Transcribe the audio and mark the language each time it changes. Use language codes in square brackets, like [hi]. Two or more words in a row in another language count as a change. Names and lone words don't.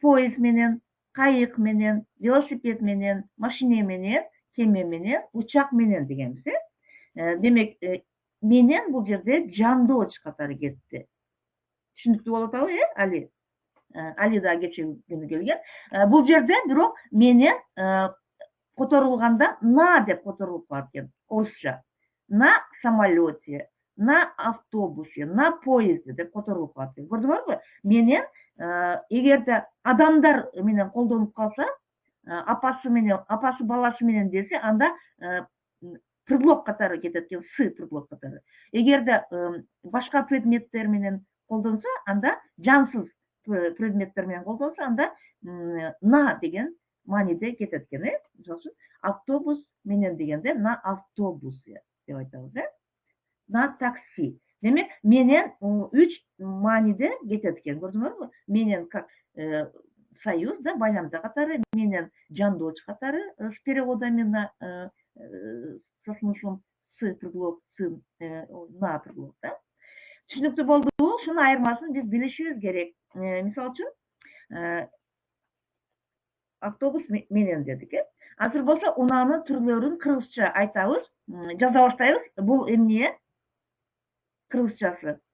[ky] Поезд менен, кайык менен, велосипед менен, машине менен, кеме менен, учак менен дегенбиз, Демек, менен бул жерде жандооч катары кетти. Түшүнүктүү болуп атабы, Али? Али да кечээ күнү келген. Бул жерде бирок менен которулганда на деп которулуп калат экен, орусча. [ru] На самолете, на автобусе, на поезде [ky] деп которулуп калат экен. Көрдүңөрбү? Менен эгерде адамдар менен колдонуп калса, апасы менен, апасы баласы менен десе, анда предлог катары кетет экен, [ru] с предлог [ky] катары. Эгерде башка предметтер менен колдонсо, анда жансыз предметтер менен колдонсо, анда на деген мааниде кетет экен, Мисалы үчүн, автобус менен дегенде [ru] на автобусе [ky] деп айтабыз, [ru] На такси. [ky] Демек, менен 3 мааниде кетет экен. Көрдүңөрбү? Менен [ru] как союз [ky] да, байламта катары, менен жандооч катары [ru] с переводами на со смыслом с предлог, на предлог, [ky] Түшүнүктүү болдубу? Ушунун айырмасын биз билишибиз керек. Мисалы үчүн, автобус менен дедик, Азыр болсо унаанын түрлөрүн кыргызча айтабыз, жаза баштайбыз. Бул эмне? Кыргызчасы.